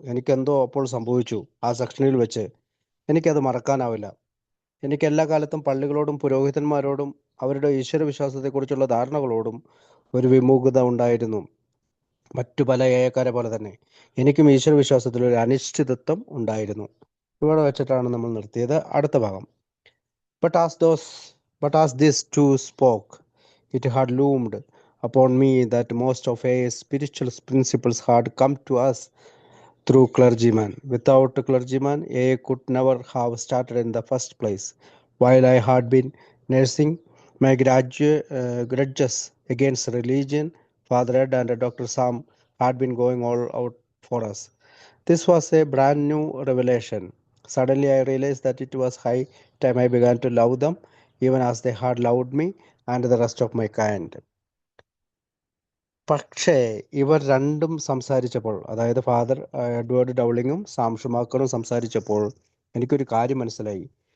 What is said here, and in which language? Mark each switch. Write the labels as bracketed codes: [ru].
[ml] എനിക്കെന്തോ അപ്പോൾ സംഭവിച്ചു ആ സെക്ഷനിൽ വെച്ച്. എനിക്കത് മറക്കാനാവില്ല. എനിക്ക് എല്ലാ കാലത്തും പള്ളികളോടും പുരോഹിതന്മാരോടും അവരുടെ ഈശ്വരവിശ്വാസത്തെക്കുറിച്ചുള്ള ധാരണകളോടും ഒരു വിമുഖത ഉണ്ടായിരുന്നു. മറ്റു പല ഏയക്കാരെ പോലെ തന്നെ എനിക്കും ഈശ്വരവിശ്വാസത്തിൽ ഒരു അനിശ്ചിതത്വം ഉണ്ടായിരുന്നു. ഇവിടെ വെച്ചിട്ടാണ് നമ്മൾ നിർത്തിയത്. അടുത്ത ഭാഗം. [en] But as those, but as these two spoke, it had loomed upon me that most of A's spiritual principles had come to us through clergymen. Without clergymen, A could never have started in the first place. While I had been nursing my grudges against religion, Father Ed and Dr. Sam had been going all out for us. This was a brand new revelation. Suddenly, I realized that it was high time I began to love them, even as they had loved me and the rest of my kind. [ml] പക്ഷേ ഇവർ രണ്ടും സംസാരിച്ചപ്പോൾ, അതായത് father Edward ഡൗളിങ്ങും Sam ഷുമാക്കറും സംസാരിച്ചപ്പോൾ എനിക്കൊരു കാര്യം മനസ്സിലായി.